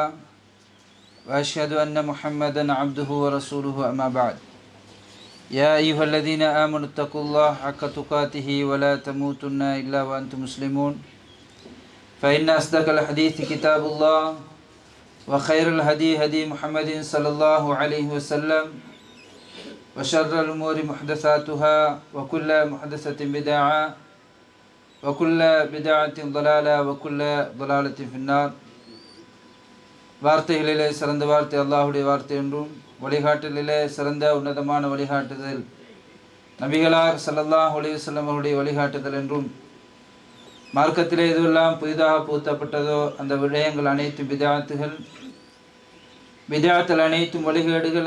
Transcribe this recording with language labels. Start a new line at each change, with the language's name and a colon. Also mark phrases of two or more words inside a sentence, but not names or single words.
Arabic: وأشهد أن محمدا عبده ورسوله أما بعد يا أيها الذين آمنوا اتقوا الله حق تقاته ولا تموتن إلا وأنتم مسلمون فإن أصدق الحديث كتاب الله وخير الهدي هدي محمد صلى الله عليه وسلم وشر الأمور محدثاتها وكل محدثة بدعة وكل بدعة ضلالة وكل ضلالة في النار.
Tamil: வார்த்தைகளிலே சிறந்த வார்த்தை அல்லாஹுடைய வார்த்தை என்றும் வழிகாட்டலிலே சிறந்த உன்னதமான வழிகாட்டுதல் நபிகளார்
Arabic: صلى الله عليه وسلم
Tamil: அவருடைய வழிகாட்டுதல் என்றும் மார்க்கத்திலே எதுவெல்லாம் புதிதாக புகுத்தப்பட்டதோ அந்த விடயங்கள் அனைத்தும் பிதாத்துகள் அனைத்தும் வழிகேடுகள்.